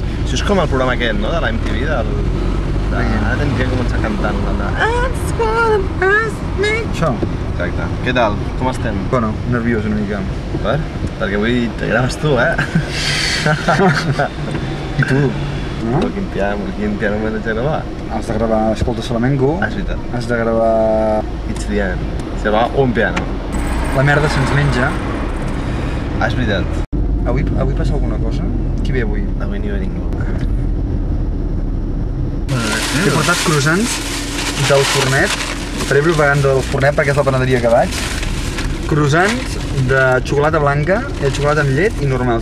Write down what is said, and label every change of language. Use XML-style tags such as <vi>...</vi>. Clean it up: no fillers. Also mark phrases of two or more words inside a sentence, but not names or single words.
<ca>Això és com el programa aquest, no? De la MTV, ara tindria que començar cantant el de</ca> <en>It's gonna ask me.</en> <ca>Això? Exacte. Què tal? Com estem? Bueno, nerviós una mica. Per? Perquè avui te graves tu, I tu? No? Quin piano m'he de gravar? Has de gravar Escolta Flamenco. És veritat. Has de gravar...</ca> <en>It's the end.</en> <ca>Se va un piano. La merda se'ns menja. És veritat. Avui passa alguna cosa? Qui ve avui? Avui ni ve ningú. T'he portat croissants del fornet. Faré propaganda del fornet perquè és la panaderia que vaig. Croissants de xocolata blanca, de xocolata amb llet i normals.</ca>